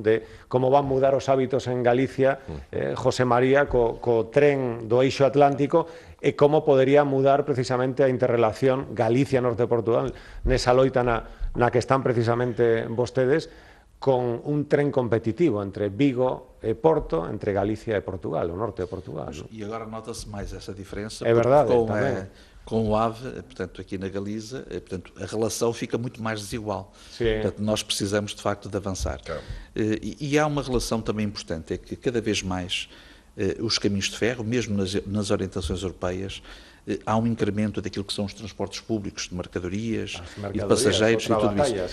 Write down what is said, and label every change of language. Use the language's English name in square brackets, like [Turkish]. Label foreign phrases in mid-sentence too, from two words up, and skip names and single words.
[Galician] De como van mudar os hábitos en Galicia, José María, co tren do eixo atlántico, e como podería mudar precisamente a interrelación Galicia-Norte de Portugal nesa loita na que están precisamente vostedes, con un tren competitivo entre Vigo e Porto, entre Galicia e Portugal, o norte de Portugal. [Portuguese] E agora nota-se mais essa diferença. É verdade, com o AVE, portanto, aqui na Galiza, portanto, a relação fica muito mais desigual. Sim. Portanto, nós precisamos, de facto, de avançar. Claro. E há uma relação também importante, é que cada vez mais os caminhos de ferro, mesmo nas orientações europeias, há um incremento daquilo que são os transportes públicos de mercadorias e de passageiros e tudo isso.